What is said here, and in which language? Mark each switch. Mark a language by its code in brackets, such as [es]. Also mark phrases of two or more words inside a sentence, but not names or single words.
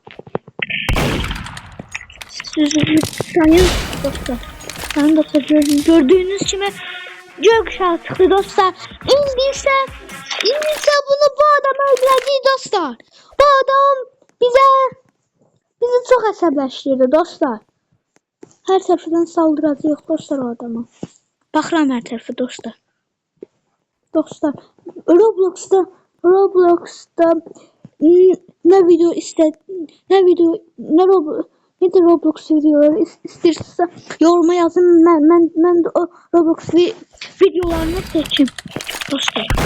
[tr] Dostlar. Ben dostlar gördüğünüz gibi gökkuşağı çıktı dostlar. [az] İndi ise bunu bu adam öldürəcək dostlar. Bu adam bizi çok əsəbləşdirdi dostlar. Her tərəfdən saldıracaq dostlar o adama. Baxıram hər tərəfə dostlar. Dostlar, [tr] Roblox'ta ne video ne de Roblox videoları isterse yoruma yazın. Ben de o Roblox videolarını seçeyim dostlar.